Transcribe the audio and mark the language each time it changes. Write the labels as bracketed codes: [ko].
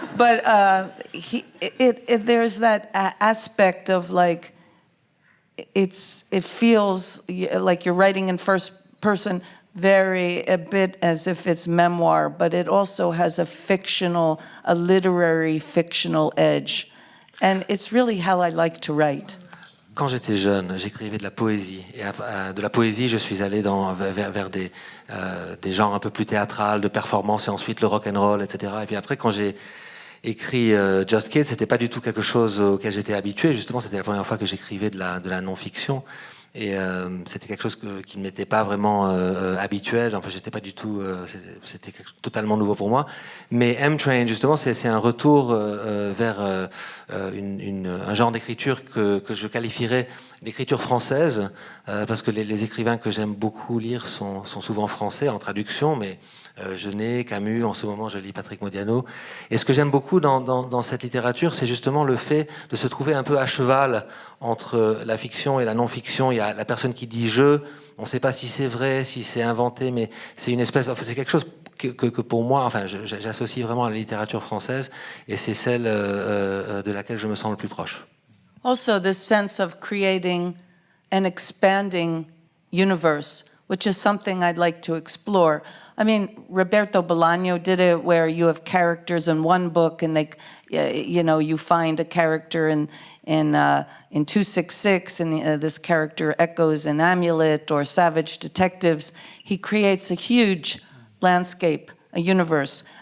[en] But there's that aspect of like. It feels like you're writing in first person, a bit as if it's memoir, but it also has a literary fictional edge. And it's really how I like to write. [fr] Quand j'étais jeune, j'écrivais de la poésie. Et de la poésie, je suis allé vers des genres un peu plus théâtrales, de performance, et ensuite le rock and roll, etc. Et puis après, quand j'ai écrit Just Kids, c'était pas du tout quelque chose auquel j'étais habitué. Justement, c'était la première fois que j'écrivais de la non-fiction. Et c'était quelque chose qui ne m'était pas vraiment habituel. Enfin, j'étais pas du tout. C'était totalement nouveau pour moi. Mais M Train, justement, c'est un retour vers un genre d'écriture que je qualifierais d'écriture française, parce que les écrivains que j'aime beaucoup lire sont souvent français en traduction, mais Genet, Camus, en ce moment je lis Patrick Modiano. Et ce que j'aime beaucoup dans cette littérature, c'est justement le fait de se trouver un peu à cheval entre la fiction et la non-fiction. Il y a la personne qui dit « je », on ne sait pas si c'est vrai, si c'est inventé, mais c'est une espèce... Enfin, c'est quelque chose que pour moi, enfin, j'associe vraiment à la littérature française, et c'est celle de laquelle je me sens le plus proche. [en] Also, this sense of creating an expanding universe, which is something I'd like to explore. I mean, Roberto Bolaño did it where you have characters in one book and you find a character in 266 and this character echoes in Amulet or Savage Detectives. He creates a huge landscape, a universe.